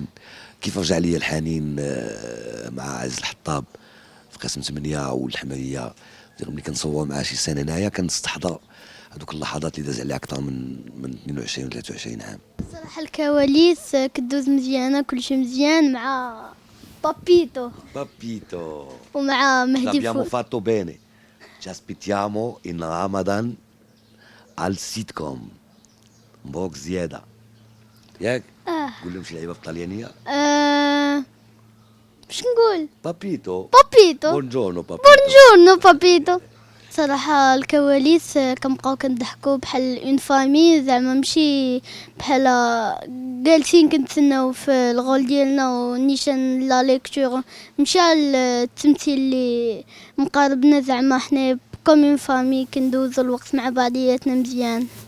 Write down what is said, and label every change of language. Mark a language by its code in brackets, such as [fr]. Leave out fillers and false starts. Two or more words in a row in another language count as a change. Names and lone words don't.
[ar] كيف رجع لي الحنين مع عز الحطاب في قسم 8 والحمريه، ملي كنصور معاه شي سنه هنايا كنستحضر هذوك اللحظات اللي داز عليها اكثر من 22 و 23 عام. صراحة الكواليس كدوز مزيانة، كلشي مزيان مع بابيتو ومع مهدي [it] L'abbiamo [ar] فوز. [it] fatto bene. Ci aspettiamo in Ramadan al sitcom. [ar] مبروك زيادة. ياك؟ قول لهم شي لعيبة بالطليانية. باش نقول بابيتو. بابيتو. [it] Buongiorno بابيتو. Buongiorno بابيتو. [ar] صراحة الكواليس كنبقاو كنضحكو بحال [fr] une famille, [ar] زعما ماشي بحال جالسين كنتسناو في الغول ديالنا ونيشان [fr] la lecture, [ar] مشى التمثيل اللي مقاربنا، زعما حنا كوم [fr] une famille [ar] كندوزو الوقت مع بعضياتنا مزيان.